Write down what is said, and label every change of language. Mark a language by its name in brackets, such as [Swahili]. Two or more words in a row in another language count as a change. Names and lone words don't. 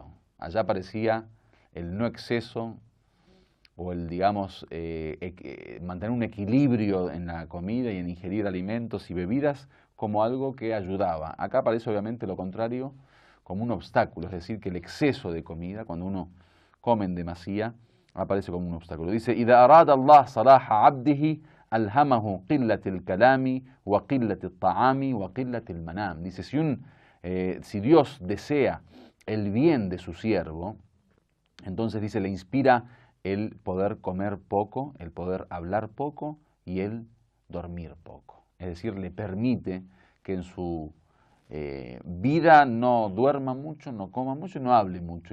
[Spanish] Allá aparecía el no exceso o el, mantener un equilibrio en la comida y en ingerir alimentos y bebidas como algo que ayudaba. Acá aparece obviamente lo contrario, como un obstáculo, es decir, que el exceso de comida, cuando uno come en demasía, aparece como un obstáculo. Dice: [Arabic] إذا أراد الله صلاح عبده ألهمه قلة الكلام وقلة الطعام وقلة المنام. [Spanish] Dice, si Dios desea el bien de su siervo, entonces dice, le inspira el poder comer poco, el poder hablar poco y el dormir poco. Es decir, le permite que en su vida no duerma mucho, no coma mucho y no hable mucho.